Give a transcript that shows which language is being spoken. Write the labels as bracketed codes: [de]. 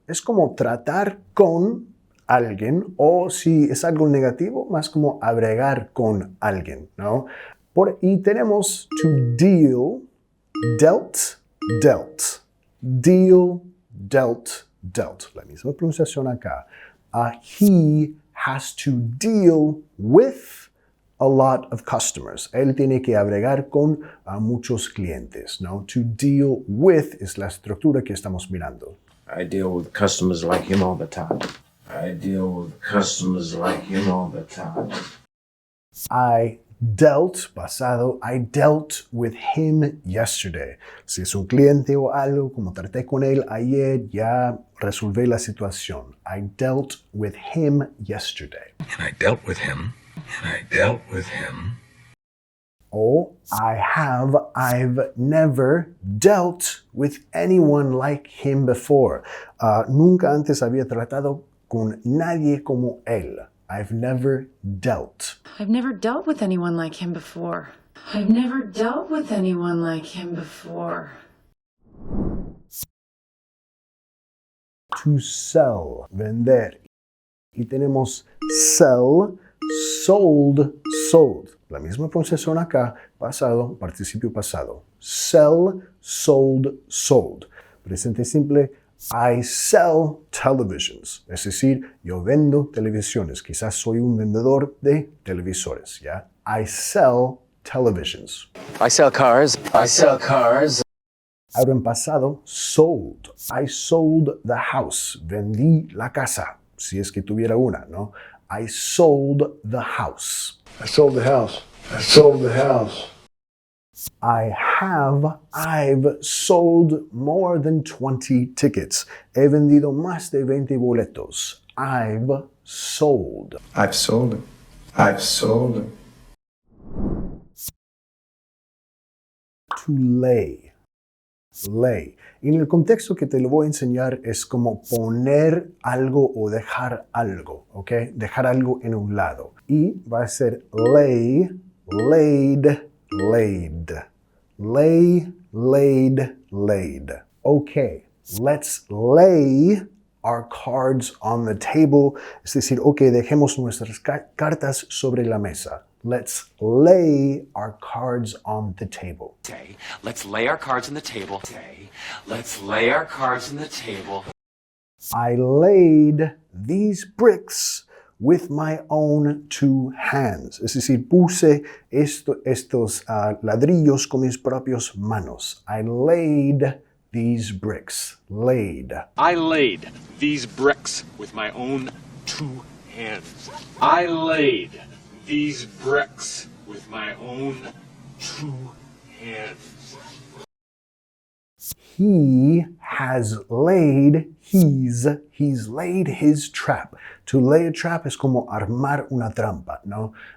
[es] Es como tratar con alguien, o si es algo negativo, más como agregar con alguien, ¿no? Y tenemos [en] to deal, dealt, dealt. Deal, dealt, dealt. [es] La misma pronunciación acá. [en] He has to deal with a lot of customers. [es] Él tiene que agregar con muchos clientes, ¿no? [en] To deal with [es] es la estructura que estamos mirando. [en] I deal with customers like him all the time. I deal with customers like him all the time. I dealt, pasado, I dealt with him yesterday. [es] Si es un cliente o algo, como traté con él ayer, ya resolví la situación. [en] I dealt with him yesterday. And I dealt with him. And I dealt with him. O I've never dealt with anyone like him before. [es] Nunca antes había tratado con nadie como él. [en] I've never dealt. I've never dealt with anyone like him before. I've never dealt with anyone like him before. To sell, vender. [es] Y tenemos [en] sell, sold, sold. [es] La misma pronunciación acá, pasado, participio pasado. [en] Sell, sold, sold. [es] Presente simple, [en] I sell televisions. [es] Es decir, yo vendo televisiones. Quizás soy un vendedor de televisores, ¿ya? [en] I sell televisions. I sell cars. I sell cars. [es] Ahora en pasado, [en] sold. I sold the house. [es] Vendí la casa, si es que tuviera una, ¿no? [en] I sold the house. I sold the house. I sold the house. I've sold more than 20 tickets. [es] He vendido más de 20 boletos. [en] I've sold. I've sold them. I've sold them. To lay. Lay. [es] En el contexto que te lo voy a enseñar es como poner algo o dejar algo, ¿ok? Dejar algo en un lado. Y va a ser [en] lay, laid, laid. Lay, laid, laid. Okay, let's lay our cards on the table. [es] Es decir, ok, dejemos nuestras cartas sobre la mesa. [en] Let's lay our cards on the table. Okay, let's lay our cards on the table. Okay, let's lay our cards on the table. I laid these bricks with my own two hands. [es] Es decir, puse estos ladrillos con mis propias manos. [en] I laid these bricks. Laid. I laid these bricks with my own two hands. I laid these bricks with my own two hands. He has laid, he's laid his trap. To lay a trap [es] es como armar una trampa, ¿no?